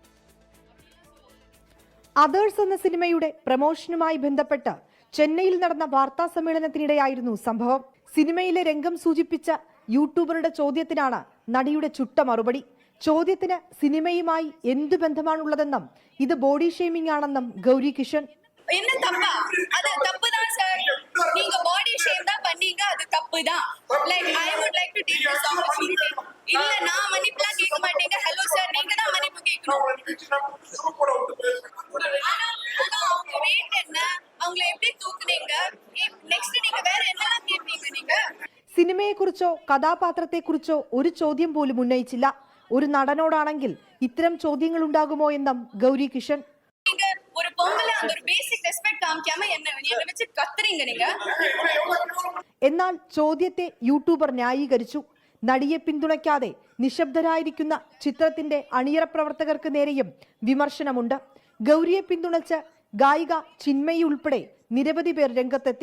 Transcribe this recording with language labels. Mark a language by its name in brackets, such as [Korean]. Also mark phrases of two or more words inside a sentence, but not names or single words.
[Malayalam] അതേഴ്സ് എന്ന സിനിമയുടെ പ്രമോഷനുമായി ബന്ധപ്പെട്ട് ചെന്നൈയിൽ നടന്ന വാർത്താ സമ്മേളനത്തിനിടെയായിരുന്നു സംഭവം. സിനിമയിലെ രംഗം സൂചിപ്പിച്ച യൂട്യൂബറുടെ ചോദ്യത്തിനാണ് നടിയുടെ ചുട്ട മറുപടി. ചോദ്യത്തിന് സിനിമയുമായി എന്തു ബന്ധമാണുള്ളതെന്നും ഇത് [English] body shaming [Malayalam] ആണെന്നും ഗൗരി കിഷൻ. [Tamil] என்ன தப்பா? அது தப்பு தான் சார். நீங்க [English] body shame [Tamil] தான் பண்ணீங்க, அது தப்பு தான். [English] Like I would like to take this opportunity. [Tamil] இல்ல நான் மன்னிப்புலாம் கேட்க மாட்டேங்க. ஹலோ சார், நீங்க தான் மன்னிப்பு கேட்கணும். அவங்க ரேட் என்ன, அவங்களை எப்படி தூக்குனீங்க, நெக்ஸ்ட் நீங்க வேற என்னலாம் கேட்பீங்க? நீங்க [Malayalam] സിനിമയെക്കുറിച്ചോ കഥാപാത്രത്തെക്കുറിച്ചോ ഒരു ചോദ്യം പോലും ഉന്നയിച്ചില്ല. ഒരു നടനോടാണെങ്കിൽ ഇത്തരം ചോദ്യങ്ങൾ ഉണ്ടാകുമോ എന്നും ഗൗരി കിഷൻ. [Tamil] நீங்க ஒரு பொம்பளை அந்த ஒரு [English] basic respect [Tamil] காமிக்காம என்ன വെച്ച് കത്തറിங்க நீங்க. [Malayalam] എന്നാൽ ചോദ്യത്തെ യൂട്യൂബർ ന്യായീകരിച്ചു. നടിയെ പിന്തുണയ്ക്കാതെ നിശബ്ദരായിരിക്കുന്ന ചിത്രത്തിന്റെ അണിയറ പ്രവർത്തകർക്ക് നേരെയും വിമർശനമുണ്ട്. ഗൗരിയെ പിന്തുണച്ച് ഗായിക ചിന്മയി ഉൾപ്പെടെ നിരവധി പേർ രംഗത്തെത്തി.